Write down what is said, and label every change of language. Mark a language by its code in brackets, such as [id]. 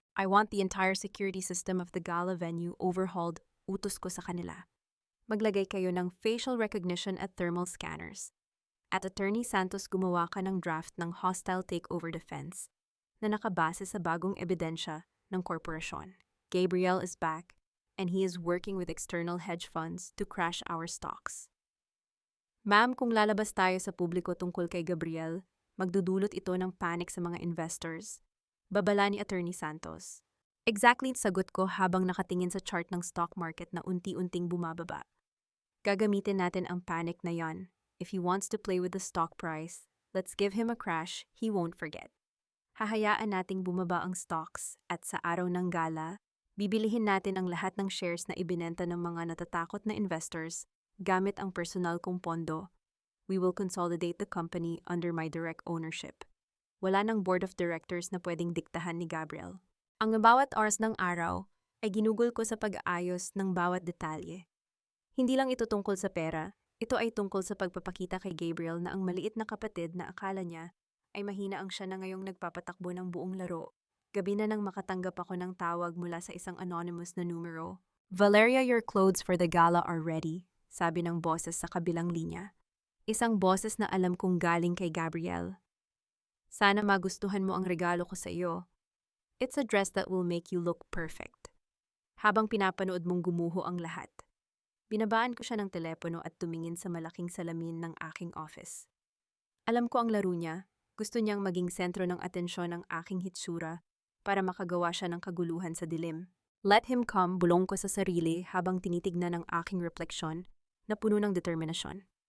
[en] I want the entire security system of the gala venue overhauled, [tl] utos ko sa kanila. Maglagay kayo ng facial recognition at thermal scanners. At Attorney Santos, gumawa ka ng draft ng hostile takeover defense na nakabase sa bagong ebidensya ng korporasyon. [en] Gabriel is back and he is working with external hedge funds to crash our stocks. [tl] Ma'am, kung lalabas tayo sa publiko tungkol kay Gabriel, magdudulot ito ng panic sa mga investors. Babala ni Attorney Santos. Exactly, sagot ko habang nakatingin sa chart ng stock market na unti-unting bumababa. Gagamitin natin ang panic na yon. [en] If he wants to play with the stock price, let's give him a crash he won't forget. [tl] Hahayaan nating bumaba ang stocks at sa araw ng gala, bibilihin natin ang lahat ng shares na ibinenta ng mga natatakot na investors gamit ang personal kong pondo. [en] We will consolidate the company under my direct ownership. [tl] Wala ng board of directors na pwedeng diktahan ni Gabriel. Ang bawat oras ng araw ay ginugol ko sa pag-aayos ng bawat detalye. Hindi lang ito tungkol sa pera, ito ay tungkol sa pagpapakita kay Gabriel na ang maliit na kapatid na akala niya ay mahina ang siya na ngayong nagpapatakbo ng buong laro. Gabi na nang makatanggap ako ng tawag mula sa isang anonymous na numero. [en] Valeria, your clothes for the gala are ready, [tl] sabi ng boses sa kabilang linya. Isang boses na alam kong galing kay Gabriel. Sana magustuhan mo ang regalo ko sa iyo. [en] It's a dress that will make you look perfect. [tl] Habang pinapanood mong gumuho ang lahat, binabaan ko siya ng telepono at tumingin sa malaking salamin ng aking office. Alam ko ang laro niya, gusto niyang maging sentro ng atensyon ng aking hitsura para makagawa siya ng kaguluhan sa dilim. [en] Let him come, [tl] bulong ko sa sarili habang tinitignan ang aking refleksyon na puno ng determinasyon.